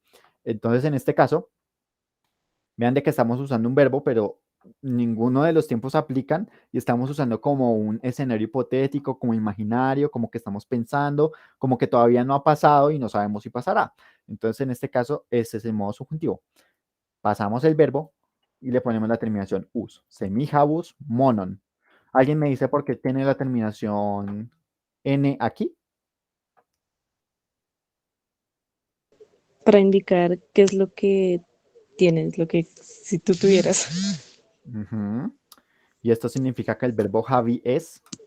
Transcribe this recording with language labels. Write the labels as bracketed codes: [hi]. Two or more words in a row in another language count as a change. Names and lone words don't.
[es] Entonces, en este caso, vean de que estamos usando un verbo, pero ninguno de los tiempos aplican y estamos usando como un escenario hipotético, como imaginario, como que estamos pensando, como que todavía no ha pasado y no sabemos si pasará. Entonces, en este caso, ese es el modo subjuntivo. Pasamos el verbo y le ponemos la terminación us. [eo] Semihabus monon. [es] ¿Alguien me dice por qué tiene la terminación n aquí? Para indicar qué es lo que tienes, lo que si tú tuvieras. Ujú. Y esto significa que el verbo Javi es